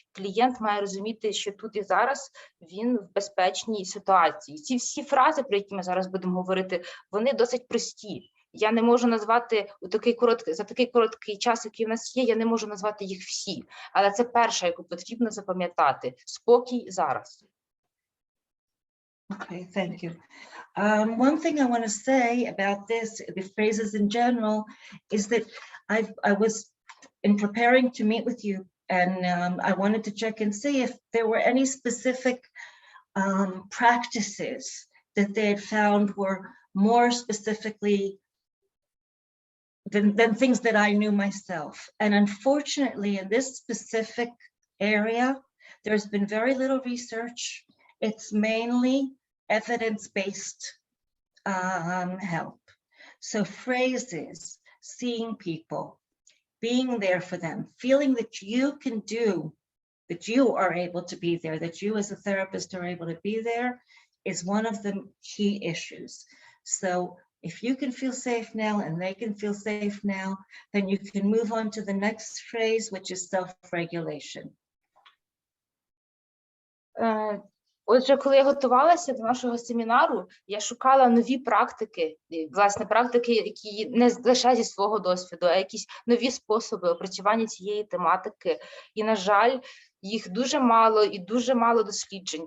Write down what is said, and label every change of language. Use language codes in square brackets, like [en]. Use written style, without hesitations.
[uk] Клієнт має розуміти, що тут і зараз він в безпечній ситуації. Ці всі фрази, про які ми зараз будемо говорити, вони досить прості. Я не можу назвати за такий короткий час, який в нас є, я не можу назвати їх всі. Але це перша, яку потрібно запам'ятати. Спокій зараз. [en] Okay, thank you. One thing I want to say about this, the phrases in general, is that I was in preparing to meet with you, and I wanted to check and see if there were any specific practices that they had found were more specifically than things that I knew myself. And unfortunately, in this specific area, there's been very little research. It's mainly evidence-based help. So phrases, seeing people, being there for them, feeling that you can do, that you are able to be there, that you as a therapist are able to be there, is one of the key issues. So if you can feel safe now and they can feel safe now, then you can move on to the next phrase, which is self-regulation. [uk] Отже, коли я готувалася до нашого семінару, я шукала нові практики, власне, практики, які не лише зі свого досвіду, а якісь нові способи опрацювання цієї тематики. І, на жаль, їх дуже мало і дуже мало досліджень.